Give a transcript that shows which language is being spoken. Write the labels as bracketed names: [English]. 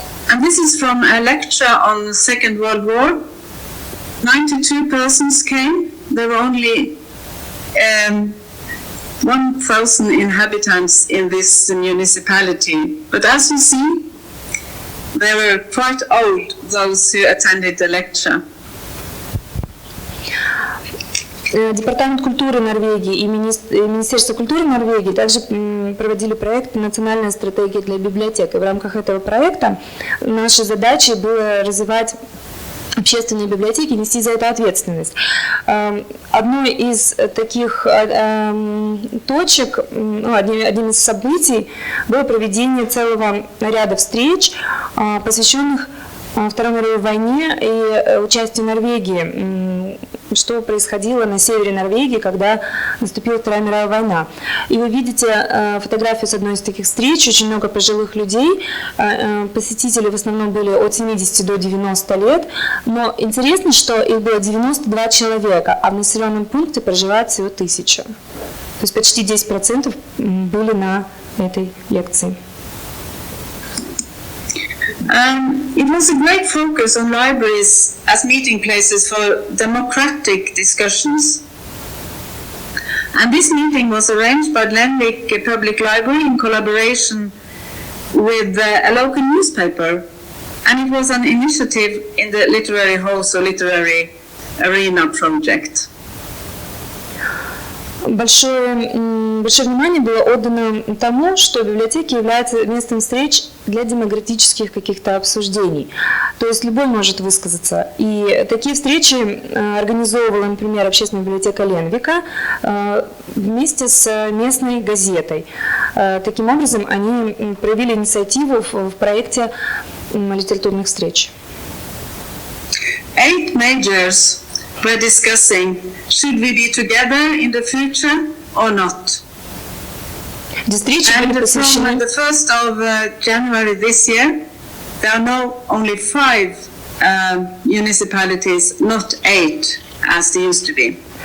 [English] And this is from a lecture on the Second World War. 92 persons came. There were only 1,000 inhabitants in this municipality. But as you see, they were quite old, those who attended the lecture. [Russian] Департамент культуры Норвегии и Министерство культуры Норвегии также проводили проект «Национальная стратегия для библиотек». И в рамках этого проекта нашей задачей было развивать общественные библиотеки, нести за это ответственность. Одной из таких точек, одним из событий было проведение целого ряда встреч, посвященных Второй мировой войне и участию Норвегии, что происходило на севере Норвегии, когда наступила Вторая мировая война. И вы видите фотографию с одной из таких встреч, очень много пожилых людей, посетители в основном были от 70 до 90 лет, но интересно, что их было 92 человека, а в населенном пункте проживает всего 1000. То есть почти 10% были на этой лекции. [English] It was a great focus on libraries as meeting places for democratic discussions. And this meeting was arranged by Lenvik Public Library in collaboration with a local newspaper. And it was an initiative in the Literary Halls or Literary Arena project. [Russian] Большое внимание было отдано тому, что библиотеки являются местом встреч для демократических каких-то обсуждений. То есть любой может высказаться. И такие встречи организовывала, например, общественная библиотека Ленвика вместе с местной газетой. Таким образом, они проявили инициативу в проекте литературных встреч. [English] 8 majors were discussing, should we be together in the future or not? And from the 1st of January this year, there are now only 5 municipalities, not 8, as they used to be.